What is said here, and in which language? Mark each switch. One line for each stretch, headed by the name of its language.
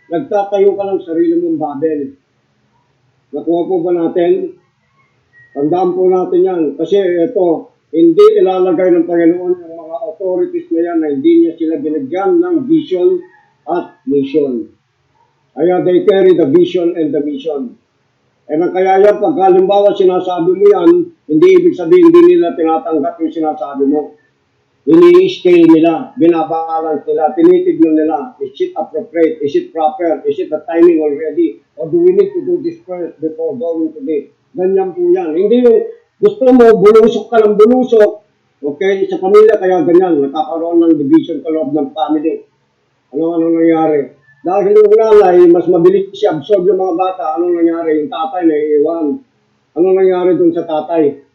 Filipino: Nagtatayo ka ng sarili mong Babel. Nakuha po ba natin? Tandaan po natin yan. Kasi ito, hindi ilalagay ng Panginoon yung mga authorities na yan na hindi niya sila binigyan ng vision at mission. Kaya
English: they carry the vision and the mission.
Filipino: Eh kaya yan, pag halimbawa sinasabi mo yan, hindi ibig sabihin hindi nila tinatanggap yung sinasabi mo. Ini-scale nila, binabalance nila, tinitignan nila,
English: is it appropriate, is it proper, is it the timing already, or do we need to do this first before going to this?
Filipino: Ganyan po yan. Hindi yung gusto mo, bulusok ka ng bulusok, okay, sa pamilya, kaya ganyan, nakakaroon ng division sa loob ng family. Ano nangyari? Dahil yung nanay, mas mabilis siya absorb yung mga bata, anong nangyari? Yung tatay naiiwan. Anong nangyari dun sa tatay?